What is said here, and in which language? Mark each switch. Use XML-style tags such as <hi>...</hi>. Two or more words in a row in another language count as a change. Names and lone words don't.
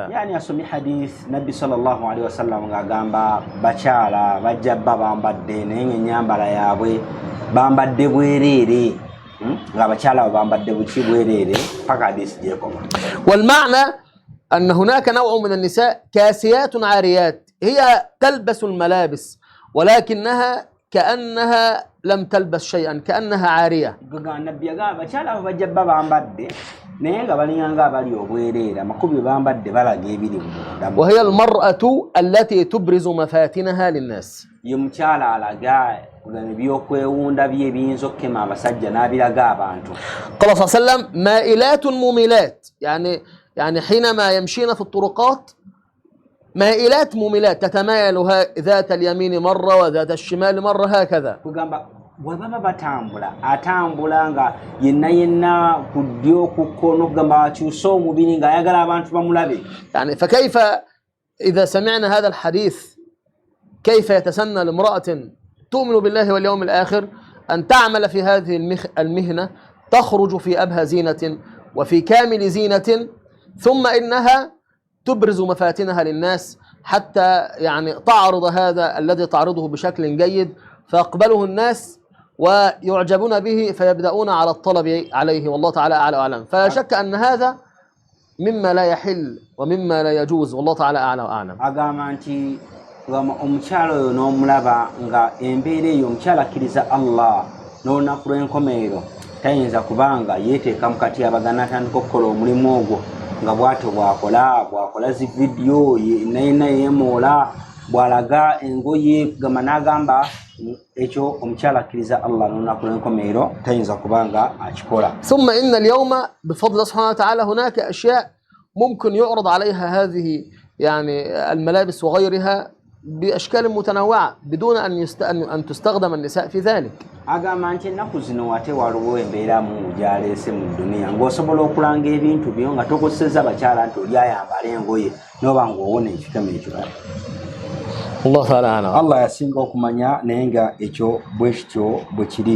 <lg>يعني asomye hadith nabbi</lg> <ar>صلى الله عليه وسلم</ar> <lg>ngagamba bakyala bajja bambadde naye ennyambala yaabwe bambadde bwereere nga bakyala bambadde buki bwereere paka hadith gyekoma.</lg> <ar>والمعنى أن هناك نوع من النساء كاسيات عاريات هي تلبس الملابس ولكنها كأنها لم تلبس شيئا كأنها عارية.</ar> <lg>nabbi agamba bakyala bajja bambadde naye nga balinganga abali obwereere amakubi bambadde balaga ebiri mu.</lg> <ar>وهي المرأة التي تبرز مفاتنها للناس.</ar> <lg>ye mukyala alaga ebyokwewunda bye ebiyinza okukema abasajja n'abiraga abantu.</lg> <ar>قال صلى الله عليه وسلم مائلات مميلات، يعني حينما يمشين في الطرقات مائلات مميلات تتمايل ذات اليمين مرة وذات الشمال مرة هكذا.</ar> <lg>bwebaba batambula atambula nga yenna ku ddyo ku kkono kugamba akyuse omubiri ng'ayagala abantu bamulabe.</lg> <ar>يعني فكيف إذا سمعنا هذا الحديث كيف يتسنى لامرأة تؤمن بالله واليوم الآخر أن تعمل في هذه المهنة تخرج في أبهى زينة وفي كامل زينة ثم إنها تبرز مفاتنها للناس حتى يعني تعرض هذا الذي تعرضه بشكل جيد فيقبله الناس ويعجبون به فيبدأون على الطلب عليه، والله تعالى أعلى وأعلم. فلا شك أن هذا مما لا يحل ومما لا يجوز، والله تعالى أعلى وأعلم.</ar> <lg>agamba nti omukyala oyo n'omulaba nga embeera eyo omukyala akkiriza Allah n'olunaku lw'enkomerero tayinza kubanga yeeteeka mu katyabagana atandika okukola omulimu ogwo nga bw'atyo bw'akola zi vidiyo yenna yeemoola bw'alaga engoye kugamba n'agamba ekyo omukyala akkiriza Allah n'olunaku lw'enkomerero tayinza kubanga akikola.</lg> <ar>ثم إن اليوم بفضل الله سبحانه وتعالى هناك أشياء ممكن يعرض عليها هذه يعني الملابس وغيرها بأشكال متنوعة بدون أن تستخدم النساء في ذلك.</ar> <lg>agamba nti ennaku zino ate waliwo embeeramu gyaleese mu duniya ng'osobola okulanga ebintu byo nga tokosezza bakyala nti oli ayambala engoye n'oba ng'owona ekikemo ekyo. Allah yasinga okumanya naye nga ekyo bwe kityo bwe kiri.</lg>